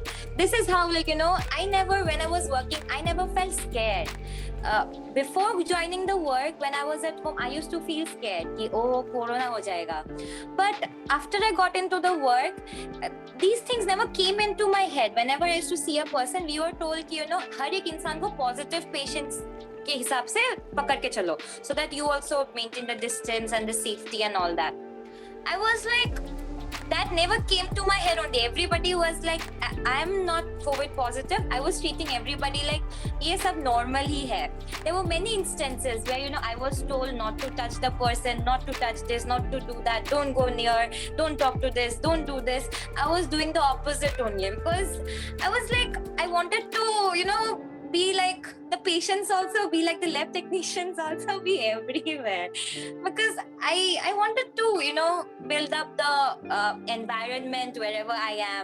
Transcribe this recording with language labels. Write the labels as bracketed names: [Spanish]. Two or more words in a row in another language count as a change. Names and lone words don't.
[English] This is how, when I was working, I never felt scared. Before joining the work, when I was at home, I used to feel scared ki, oh, [Hindi] कोरोना हो जाएगा. [English] But after I got into the work, these things never came into my head. Whenever I used to see a person, we were told [Hindi] कि, हर एक इंसान को [English] positive patients [Hindi] के हिसाब से पकड़ के चलो, [English] so that you also maintain the distance and the safety and all that. I was like, that never came to my head only. Everybody was like, I'm not COVID positive. I was treating everybody like, [Hindi] ये सब normal ही है. [English] There were many instances where, I was told not to touch the person, not to touch this, not to do that, don't go near, don't talk to this, don't do this. I was doing the opposite only, because I was like, I wanted to, be like the patients, also be like the lab technicians, also be everywhere, because I wanted to build up the environment wherever I am.